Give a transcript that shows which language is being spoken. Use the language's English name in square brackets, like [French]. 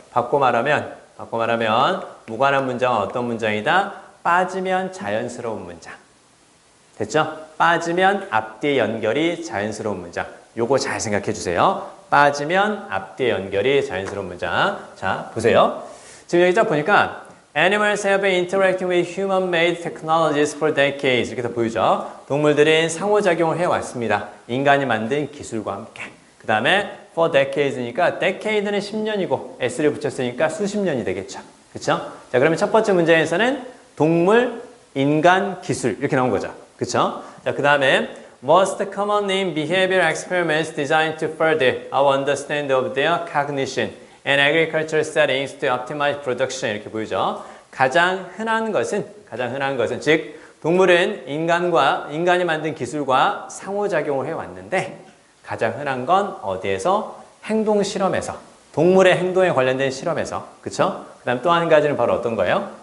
[Korean] 바꿔 말하면 무관한 문장은 어떤 문장이다? 빠지면 자연스러운 문장. 됐죠? 빠지면 앞뒤 연결이 자연스러운 문장. 요거 잘 생각해 주세요. 빠지면 앞뒤 연결이 자연스러운 문장. 자, 보세요. 지금 여기 딱 보니까 [English] Animals have been interacting with human-made technologies for decades. [Korean] 이렇게 다 보이죠? 동물들은 상호작용을 해왔습니다. 인간이 만든 기술과 함께. 그 다음에 for decades니까 decade는 10년이고 s를 붙였으니까 수십 년이 되겠죠. 그쵸? 자, 그러면 첫 번째 문제에서는 동물, 인간, 기술 이렇게 나온 거죠. 그쵸? 자, 그 다음에 [English] most common in behavioral experiments designed to further our understanding of their cognition and agricultural settings to optimize production [Korean] 이렇게 보이죠. 가장 흔한 것은 즉 동물은 인간이 만든 기술과 상호작용을 해왔는데 가장 흔한 건 어디에서? 행동 실험에서. 동물의 행동에 관련된 실험에서. 그쵸? 그 다음 또 한 가지는 바로 어떤 거예요?